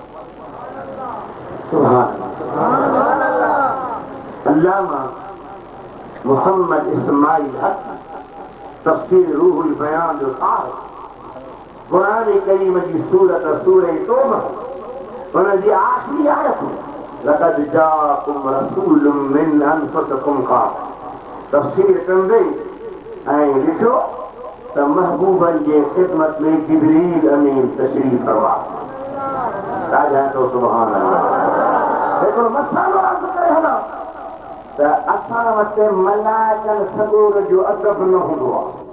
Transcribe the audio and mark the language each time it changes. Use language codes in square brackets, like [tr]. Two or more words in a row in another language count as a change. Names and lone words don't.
[ar] سبحان الله [sd] अल्लामा मोहम्मद इस्माइल हक तफसीर रूहुल बयान जो साहिब कुरान करीम जी सूरत सूरह तौबा उन जी आखिरी आयत [ar] لقد جاءكم رسول من أنفسكم [sd] तफसीर कंदे ऐं ॾिठो त महबूबनि जे ख़िदमत में जिब्रील अमीन तशरीफ़ फरमा राजा तो [ar] سبحان الله [sd] हिकिड़ो मसालो अर्ज़ु करे हलां त असां वटि मलाइकनि सगोर जो अदब न हूंदो आहे